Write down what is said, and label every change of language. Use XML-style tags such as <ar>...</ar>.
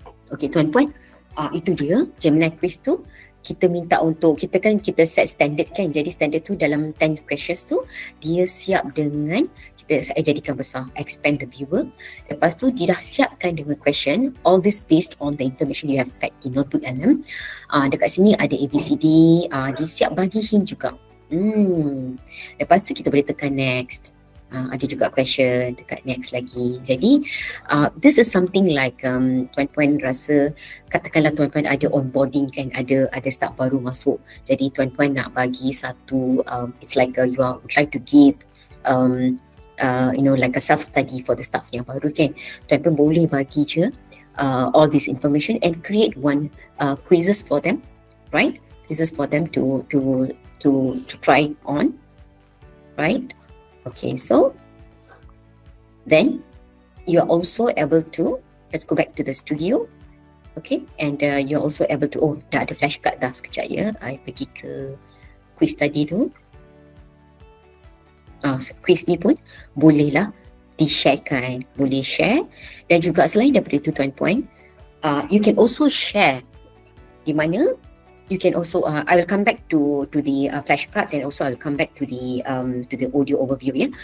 <ms>Okay, tuan-puan, itu dia Gemini quiz tu. Kita minta untuk, kita set standard kan. Jadi standard tu dalam 10 questions tu dia siap dengan, saya jadikan besar,</ms> <en>expand the viewer.</en> <ms>Lepas tu dia dah siapkan dengan question.</ms> <en>All this based on the information you have fed in notebook LM.</en> <ms>Dekat sini ada ABCD, dia siap bagi hint juga. Lepas tu kita boleh tekan next. Ada juga question dekat next lagi. Jadi</ms> <en>this is something like</en> <ms>tuan-puan rasa, katakanlah tuan-puan ada onboarding kan, ada staff baru masuk. Jadi tuan-puan nak bagi satu</ms> <en>it's like you are try to give like a self study for the staff</en> <ms>yang baru kan. Tuan-puan boleh bagi je</ms> <en>all this information and create one quizzes for them, right? Quizzes for them to try on, right? Okay, so then you are also able to, let's go back to the studio.</en> <ms>Okay,</ms> <en>and you're also able to,</en> <ms>dah ada flashcard dah, sekejap ya, I pergi ke quiz tadi tu. Quiz ni pun bolehlah di-sharekan, boleh share. Dan juga selain daripada itu tuan-puan,</ms> <en>You can also share</en> <ms>di mana</ms> <en>you can also I will come back to the flashcards, and also I will come back to the audio overview ya.</en>